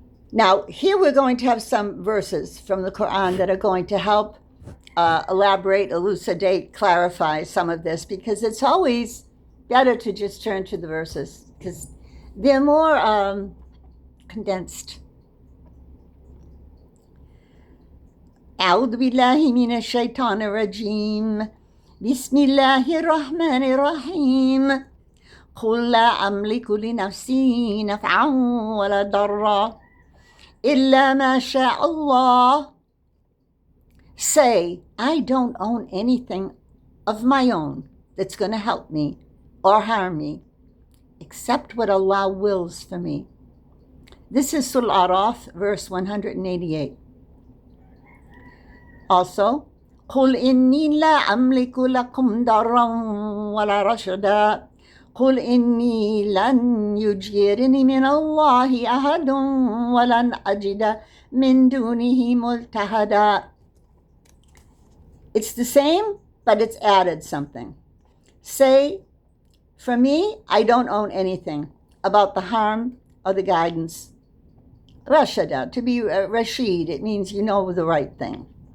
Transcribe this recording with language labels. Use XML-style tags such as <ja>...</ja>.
<en>Now, here we're going to have some verses from the Quran that are going to help elaborate, elucidate, clarify some of this, because it's always better to just turn to the verses, because they're more condensed.</en> <ar>أعوذ بالله من الشيطان الرجيم بسم الله الرحمن الرحيم قل لا أملك لنفسي نفعا ولا ضرا إلا ما شاء الله.</ar> <en>Say, I don't own anything of my own that's going to help me or harm me, except what Allah wills for me. This is Surah Al-Araf, verse 188. Also,</en> <ar>قل إني لا أملك لكم ضرا ولا رشدا قل إني لن يجيرني من الله أحد ولن أجد من دونه ملتحدا.</ar> <en>It's the same, but it's added something. Say, for me, I don't own anything about the harm or the guidance. Rashada, to be Rashid, it means you know the right thing.</en>